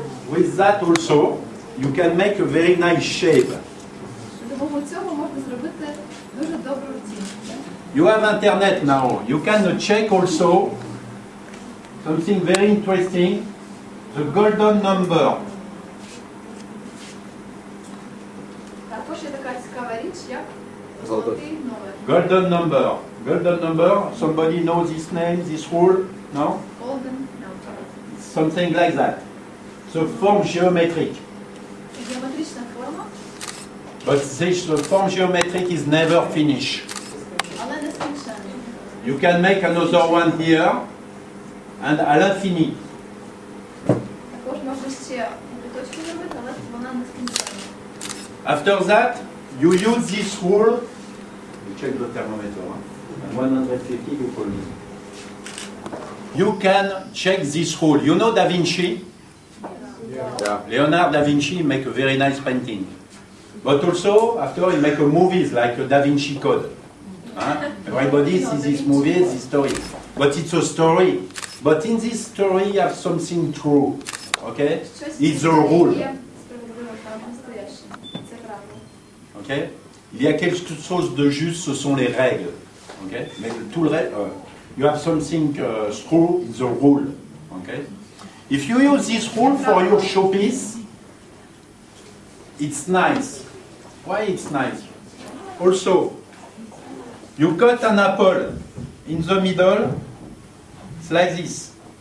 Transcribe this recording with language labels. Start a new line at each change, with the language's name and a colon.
English: With that also, you can make a very nice shape.
Ukrainian: Допомогою цього можна зробити дуже добру тінь.
English: You have internet now. You can check also something very interesting, the golden number.
Ukrainian: Також є така цікава річ, як золотий номер.
English: Golden number. Golden number. Somebody knows this name, this rule? No? Golden number. Something like that. The form geometric.
Ukrainian: Геометрична форма,
English: But this form geometric is never finished.
Ukrainian: але не скінчена.
English: You can make another one here and
French: à l'infini.
Ukrainian: Також можна ще точки зробити, але вона не скінчена.
English: After that, you use this rule. You check the thermometer. Huh? 150, you call me. You can check this rule. You know Da Vinci? Yeah. Leonardo da Vinci make a very nice painting. But also, after he make a movies like a Da Vinci Code. Huh? Everybody sees this movie, this story. But it's a story. But in this story, you have something true. Okay? It's a rule.
Ukrainian: Є справедливо та настояще. Це правда.
English: Okay?
French: Il y a quelque chose de juste, ce sont les règles.
English: Okay?
French: Mais tout le reste,
English: you have something true, it's a rule. Okay? If you use this rule for your showpiece, it's nice. Why it's nice? Also, you cut an apple in the middle, it's like this.